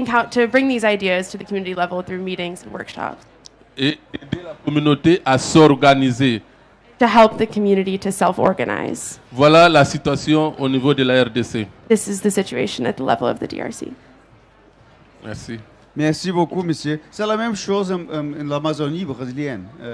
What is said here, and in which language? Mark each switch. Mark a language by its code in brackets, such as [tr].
[en] to bring these ideas to the community level through meetings and workshops, [fr] Et aider la communauté à s'organiser. [en] to help the community to self-organize. [fr] Voilà la situation au niveau de la RDC. [en] This is the situation at the level of the DRC. [fr] Merci. Merci beaucoup, monsieur. C'est la même chose en l'Amazonie brésilienne.